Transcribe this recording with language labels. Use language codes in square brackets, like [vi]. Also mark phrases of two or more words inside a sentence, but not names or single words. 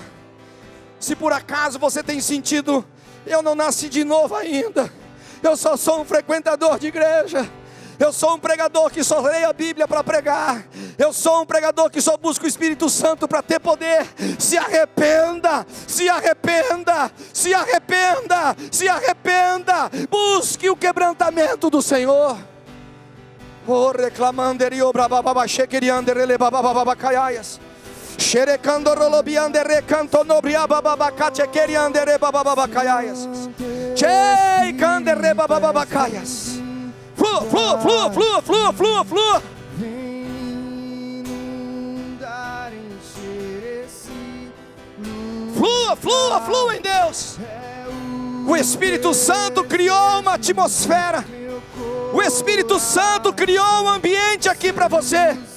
[pt] Se por acaso você tem sentido, eu não nasci de novo ainda, eu só sou um frequentador de igreja, eu sou um pregador que só leio a Bíblia para pregar, eu sou um pregador que só busca o Espírito Santo para ter poder. Se arrependa, se arrependa, se arrependa, se arrependa. Busque o quebrantamento do Senhor. Oh, reclamanderi obrababa shekeriandere bababa kayas. Xerecando rolobiande recanto nobriaba babaka chekeriandere bababa kayas. Chei candere bababa kayas. Flua, flua, flua, flua, flua, flua, flua. Flua, flua, flua em Deus. O Espírito Santo criou uma atmosfera. O Espírito Santo criou um ambiente aqui para você.